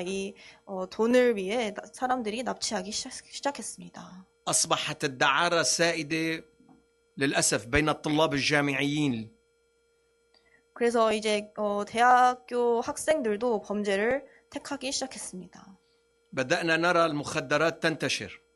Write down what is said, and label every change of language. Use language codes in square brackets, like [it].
[ko] 이 돈을 위해 사람들이 납치하기 시작했습니다. [ar] أصبحت الدعارة سائدة للأسف بين الطلاب الجامعيين. [ko] 그래서 이제 대학교 학생들도 범죄를 택하기 시작했습니다. [ar] بدأنا نرى المخدرات تنتشر.